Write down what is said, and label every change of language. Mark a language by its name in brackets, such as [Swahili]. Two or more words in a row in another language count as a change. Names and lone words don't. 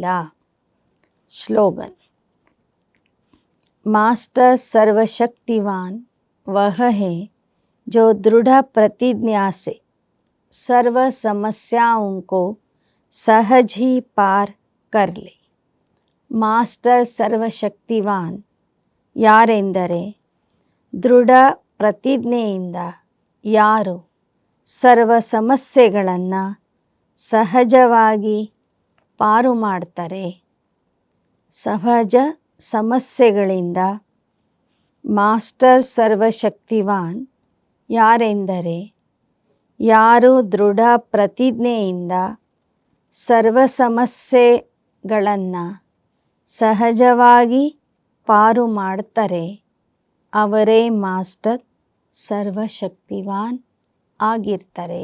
[Kannada] ಸ್ಲೋಗನ್. [Hindi] मास्टर सर्वशक्तिवान वह है जो दृढ़ प्रतिज्ञा से सर्व समस्याओं को सहज ही पार कर ले. [Kannada] ಮಾಸ್ಟರ್ ಸರ್ವಶಕ್ತಿವಾನ್ ಯಾರೆಂದರೆ ದೃಢ ಪ್ರತಿಜ್ಞೆಯಿಂದ ಯಾರು ಸರ್ವ ಸಮಸ್ಯೆಗಳನ್ನು ಸಹಜವಾಗಿ ಪಾರು ಮಾಡ್ತಾರೆ. ಸಹಜ ಸಮಸ್ಯೆಗಳಿಂದ ಮಾಸ್ಟರ್ ಸರ್ವಶಕ್ತಿವಾನ್ ಯಾರೆಂದರೆ ಯಾರು ದೃಢ ಪ್ರತಿಜ್ಞೆಯಿಂದ ಸರ್ವ ಸಮಸ್ಯೆಗಳನ್ನು ಸಹಜವಾಗಿ ಪಾರು ಮಾಡ್ತಾರೆ, ಅವರೇ ಮಾಸ್ಟರ್ ಸರ್ವಶಕ್ತಿವಾನ್ ಆಗಿರ್ತಾರೆ.